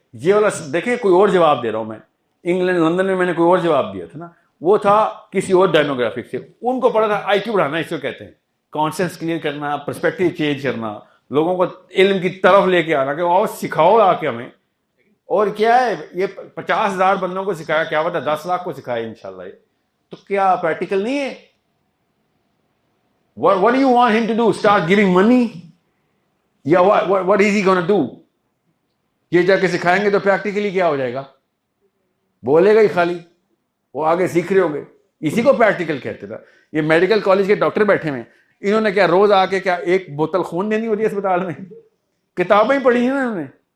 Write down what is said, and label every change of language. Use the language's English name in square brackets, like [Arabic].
[Urdu] یہ والا دیکھیں, کوئی اور جواب دے رہا ہوں میں. انگلینڈ لندن میں نے کوئی اور جواب دیا تھا نا, وہ تھا کسی اور ڈیموگرافک سے. ان کو پڑھا تھا آئی کیو بڑھانا, اس کو کہتے ہیں کانسیپٹس کلیئر کرنا, پرسپیکٹیو چینج کرنا, لوگوں کو علم کی طرف لے کے آنا کہ آؤ سکھاؤ آ کے ہمیں. اور کیا ہے, یہ 50,000 بندوں کو سکھایا, کیا ہوتا ہے 10 لاکھ کو سکھایا انشاءاللہ. [English] یہ تو کیا پریکٹیکل نہیں ہے؟ What do you want him to do? Start giving money? یا what is he gonna do? [Urdu] یہ جا کے سکھائیں گے تو پریکٹیکلی کیا ہو جائے گا؟ بولے گا ہی خالی, وہ آگے سیکھ رہے ہوں گے. اسی کو پریکٹیکل کہتے تھا. یہ میڈیکل کالج کے ڈاکٹر بیٹھے ہوئے, انہوں نے کیا روز آ کے کیا ایک بوتل خون دینی ہوتی ہے اسپتال میں؟ کتابیں پڑھی ہیں نا انہوں نے.